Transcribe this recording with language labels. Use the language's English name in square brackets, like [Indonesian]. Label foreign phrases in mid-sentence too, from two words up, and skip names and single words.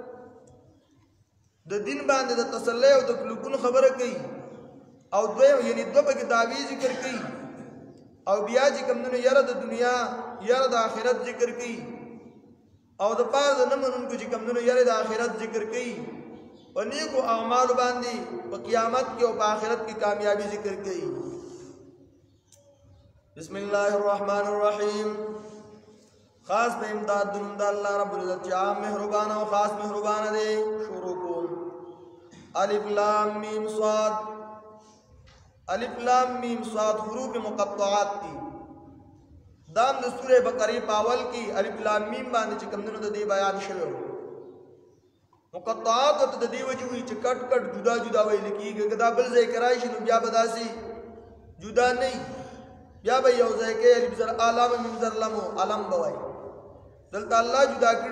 [Pashto] د دین باندې د تسلی او د کلکون خبره کوي او دوی یعنی دو په دعوی ذکر کوي او بیا چې کوم نو یره د دنیا یره د آخرت ذکر کوي او د پاره د نمونکو چې کوم نو یره د آخرت ذکر کوي په نیکو اعمال باندې په قیامت کې او په آخرت کې کامیابی ذکر کوي [Arabic] بسم الله الرحمن الرحیم [Pashto] خاص به امداد د الله رب العزت عام مهربان او خاص مهربان دی شروع کوم [Arabic] الف لام میم صاد الف لام میم صاد [Pashto] حروف مقطعات دي دام د سوره بقره پاول کی [Arabic] الف لام میم [Pashto] باندې چې کوم د دې بیان شوی مقطعات ته د دې وجه وي چې کټ کټ جدا جدا ویل کېږي که دا بل ځای کې راشي نو بیا به داسې جدا نه وي بیا به یو ځای کې الف زر علم میم زر لم علم به وایي دلته الله جدا کړي